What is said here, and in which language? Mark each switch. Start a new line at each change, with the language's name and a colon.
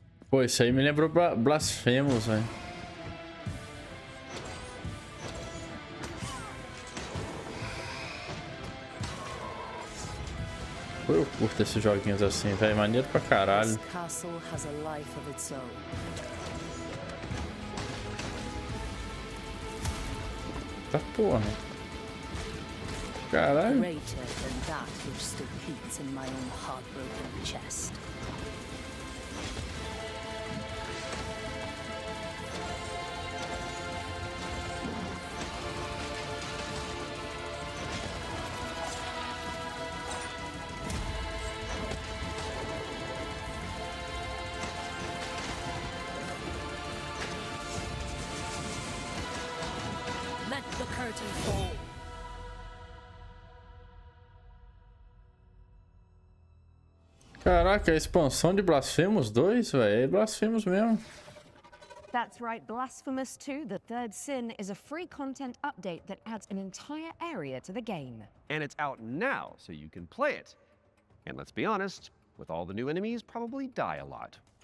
Portuguese: Pô, isso aí me lembrou Blasphemous, velho. Eu curto esses joguinhos assim, velho. Maneiro pra caralho.
English: This castle has a life of its own.
Portuguese: Tá porra. Caralho.
English: Greater than that which still beats in my own heartbroken chest. Let the curtain fall.
Portuguese: Caraca, a expansão de Blasphemous 2, velho. É Blasphemous mesmo.
English: That's right, Blasphemous 2, The Third Sin, is a free content update that adds an entire area to the game. And it's out now, so you can play it. And let's be honest, with all the new enemies, probably die a lot.